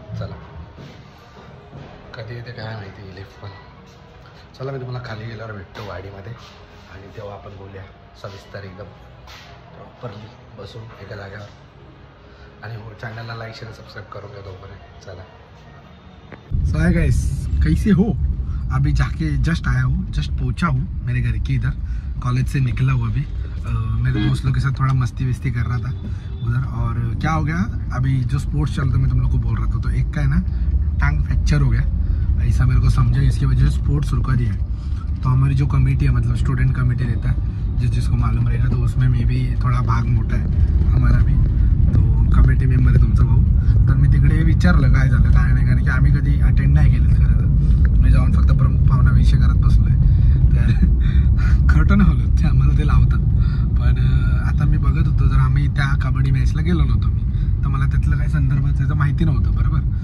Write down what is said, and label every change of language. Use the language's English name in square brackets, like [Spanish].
[Marathi] चला कधी येते काय माहिती लिफ्ट पण. चला मी तुम्हाला खाली गेल्यावर भेटतो वाडीमध्ये आणि तेव्हा आपण बोलूया सविस्तर एकदम प्रॉपरली बसून एका जागेवर. आणि हो चॅनलला लाईक शेअर सबस्क्राइब करून घ्या तोपर्यंत. [Hindi] चला सो हाय गाइस, कैसे हो? अभी जाके जस्ट आया हूँ, जस्ट पहुँचा हूँ मेरे घर के इधर. कॉलेज से निकला हूँ अभी. मेरे दोस्त लोग के साथ थोड़ा मस्ती वस्ती कर रहा था उधर. और क्या हो गया अभी जो स्पोर्ट्स चलता मैं तुम लोग को बोल रहा था तो एक का है ना टांग फ्रैक्चर हो गया ऐसा मेरे को समझा. इसकी वजह से स्पोर्ट्स रुका दिया है. तो हमारी जो कमेटी है मतलब स्टूडेंट कमेटी रहता है जिसको मालूम रहेगा तो उसमें मे भी थोड़ा भाग मोठा है हमारा भी. [Marathi] तो कमेटी मेंबर आहे तुमचा भाऊ. तर मी तिकडे विचारलं काय झालं काय नाही कारण की आम्ही कधी अटेंड नाही केलं खरं तर. मी जाऊन फक्त प्रमुख पाहुणाविषयी करत बसलो आहे. तर खरं नाही होलं ते आम्हाला ते लावतात. पण आता मी बघत होतो जर आम्ही त्या कबड्डी मॅचला गेलो नव्हतो मी तर मला त्यातलं काही संदर्भात त्याचं माहिती नव्हतं बरोबर.